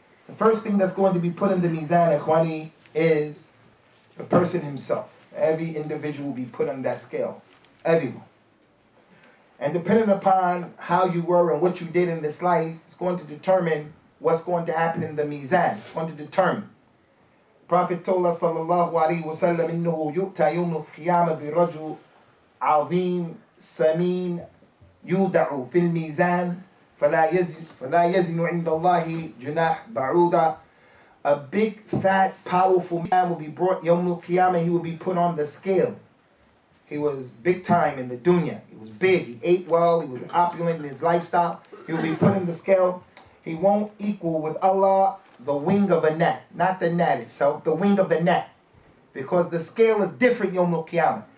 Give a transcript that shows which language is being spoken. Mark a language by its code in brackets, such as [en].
[en] The first thing that's going to be put in the mizan, ikhwani, is the person himself. Every individual will be put on that scale. Everyone. And depending upon how you were and what you did in this life, it's going to determine what's going to happen in the mizan. It's going to determine. Prophet told us sallallahu alayhi wa sallam, [ar] إنه يؤتى يوم القيامة برجل عظيم سمين يودع في الميزان فلا يزن عند الله جناح بعوضة. [en] A big, fat, powerful man will be brought Yawm al-Qiyamah. He will be put on the scale. He was big time in the dunya. He was big. He ate well. He was opulent in his lifestyle. He will be put in the scale. He won't equal with Allah the wing of a gnat. Not the gnat itself, the wing of the gnat. Because the scale is different Yawm al-Qiyamah.